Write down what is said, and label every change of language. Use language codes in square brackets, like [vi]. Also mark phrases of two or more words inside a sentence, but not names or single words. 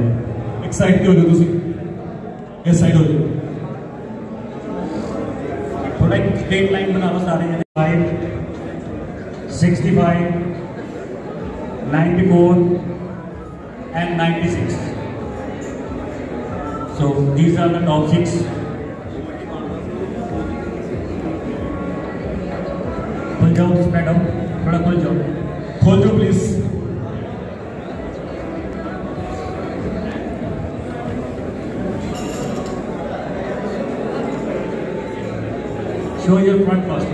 [pa] ਇੱਕ ਸਾਈਡ ਤੇ ਹੋ ਜਾਓ ਤੁਸੀਂ ਇਸ ਸਾਈਡ ਹੋ ਜਾਓ [hi] थोड़ा एक [en] straight line [hi] बनाओ सारे जने 5 65 94 and 96. [en] So these are the top 6. [hi] खुल जाओ, [en] spread out, [hi] थोड़ा खुल जाओ प्लीज। [en] show your front first.